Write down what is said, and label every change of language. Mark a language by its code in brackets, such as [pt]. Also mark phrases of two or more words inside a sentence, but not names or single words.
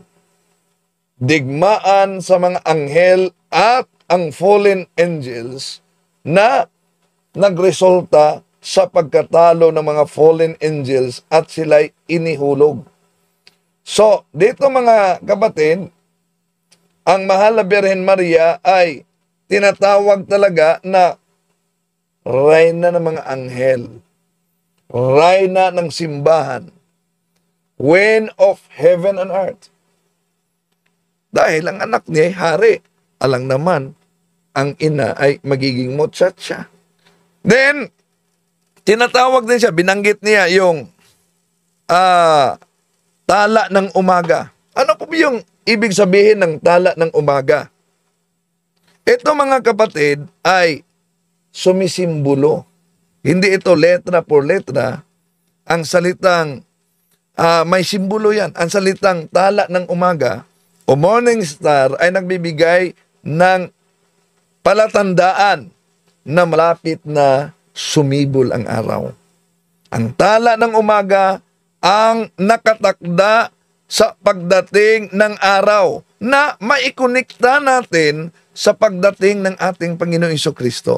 [tl] Digmaan sa mga anghel at ang [en] fallen angels [tl] na nagresulta sa pagkatalo ng mga [en] fallen angels [tl] at sila'y inihulog. So, dito mga kapatid, ang Mahal na Birhen Maria ay tinatawag talaga na Reyna ng mga anghel, Reyna ng simbahan, [en] Queen of heaven and earth. [tl] Dahil ang anak niya ay hari, alang naman, ang ina ay magiging muchacha. Then, tinatawag din siya, binanggit niya yung tala ng umaga. Ano po yung ibig sabihin ng tala ng umaga? Ito mga kapatid ay sumisimbolo. Hindi ito [es] letra por letra. [tl] Ang salitang, may simbolo yan. Ang salitang tala ng umaga o [en] morning star [tl] ay nagbibigay ng palatandaan na malapit na sumibol ang araw. Ang tala ng umaga ang nakatakda sa pagdating ng araw na maikonekta natin sa pagdating ng ating Panginoong Jesucristo.